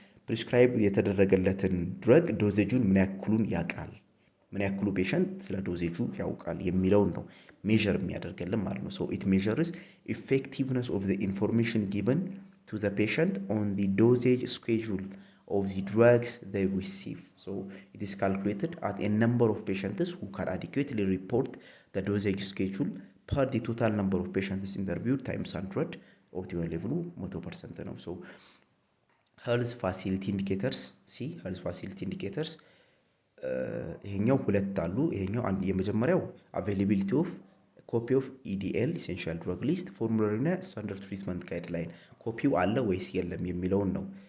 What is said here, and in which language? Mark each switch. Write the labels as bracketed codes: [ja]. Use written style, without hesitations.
[am] ፕሪስክራይብ የተደረገለትን ድረግ ዶዜጁን ምን ያክሉን ያውቃል፣ ምን ያክሉ ፔሸንት ስለ ዶዜጁ ያውቃል የሚለውን ነው ሜዥር የሚያደርግልን ማለት ነው። [en] ሶ ኢት ሜዥርስ ኢፌክቲቭነስ ኦፍ ዘ ኢንፎርሜሽን ጊቨን ቱ ዘ ፔሸንት ኦን ዘ ዶዜጅ ስኬጁል of the drugs they receive. So it is calculated at a number of patients who can adequately report the dosage schedule per the total number of patients interviewed times 100. Optimal level 100% ነው። So health facility indicators health facility indicators [am] ይሄኛው ሁለት አሉ። [en] ይሄኛው አንድ የመጀመሪያው availability of copy of EDL essential drug list formulary እና standard treatment guideline [am] ኮፒው አለ ወይስ የለም የሚለውን ነው